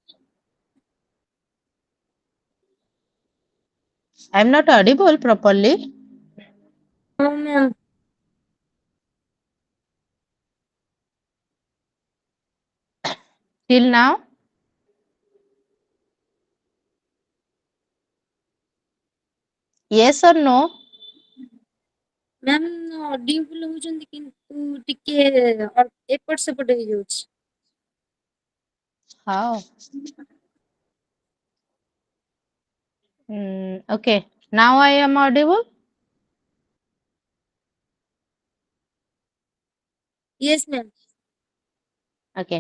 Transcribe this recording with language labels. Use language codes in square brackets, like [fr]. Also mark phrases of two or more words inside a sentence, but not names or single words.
[en] I'm not audible properly. No, ma'am. Till now, yes or no? ma'am audible [or] ହଉଛନ୍ତି କିନ୍ତୁ ଟିକେ ଏପଟ ସେପଟ ହେଇଯାଉଛି। [en] How? Okay. Now I am audible. Yes, ma'am. Okay.